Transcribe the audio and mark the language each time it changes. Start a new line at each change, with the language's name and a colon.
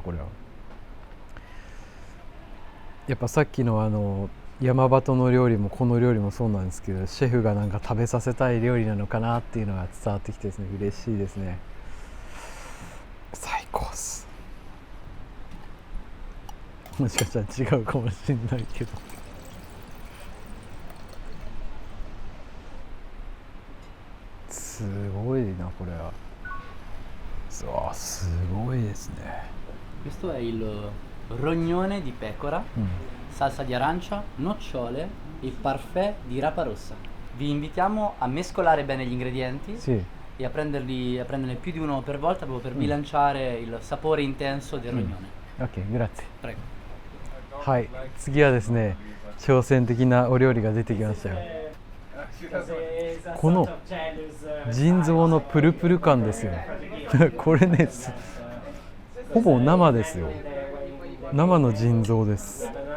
Japanese: これはやっぱさっきの山鳩の料理もこの料理もそうなんですけど、シェフがなんか食べさせたい料理なのかなっていうのが伝わってきてですね、嬉しいですね。最高っす。もしかしたら違うかもしれないけど、すごいなこれは。そう、すごいですね。
Italian: Questo è il rognone di pecora, salsa di arancia, nocciole e parfait di rapa rossa. Vi invitiamo a mescolare bene gli ingredienti e a prenderne più di uno per volta proprio per bilanciare il sapore intenso del rognone. Ok, grazie. Prego.
Japanese: はい、次はですね、挑戦的なお料理が出てきましたよ。この腎臓のプルプル感ですよ。これね、ほぼ生ですよ。生の腎臓です。